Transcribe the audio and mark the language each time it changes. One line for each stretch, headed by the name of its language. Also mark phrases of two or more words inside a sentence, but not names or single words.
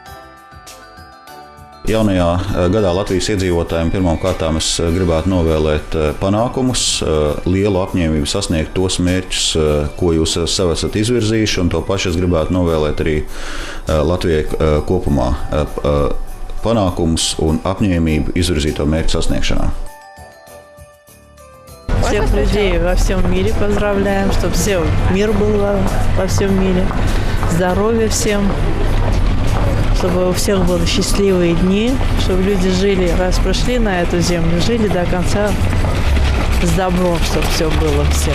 Latvian: Jaunajā gadā Latvijas iedzīvotājiem pirmām kārtām es gribētu novēlēt panākumus, lielu apņēmību sasniegt tos mērķus, ko jūs sev esat izvirzījuši, un to pašu es gribētu novēlēt arī Latvijai kopumā panākumus un apņēmību izvirzīto mērķu sasniegšanā.
Russian: Всех людей во всем мире поздравляем, чтобы мир был во всем мире, здоровья всем. Чтобы у всех были счастливые дни, чтобы люди жили, раз пришли на эту землю, жили до конца с добром, чтобы все было всех.